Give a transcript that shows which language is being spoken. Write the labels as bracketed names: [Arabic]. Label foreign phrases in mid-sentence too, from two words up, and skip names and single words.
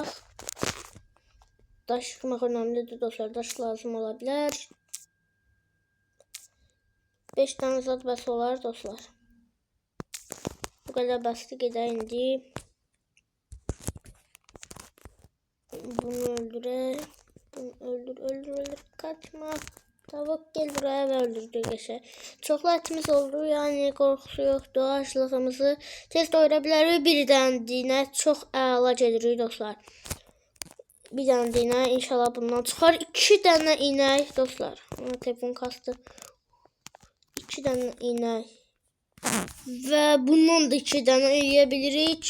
[Azerbaijani] Daş yığmaq önemlidir dostlar. Daş lazım olabilir. 5 tane zat bəs olar dostlar. Bu kadar bəsli gedək indi. Bunu öldürək. Bunu öldür. [Turkish] Kaçma. Tavuk gel buraya ve öldürdü geçe. [Azerbaijani] Çoxlu etimiz oldu, yani qorxusu yoxdur. Aclığımızı tez doyura bilərik. Bir dənə çox əla gedirik dostlar. Bir dənə inşallah bundan çıxar. 2 dənə inək dostlar. Telefon kastı. 2 dənə inək. Və bundan da 2 dənə yeyə bilirik.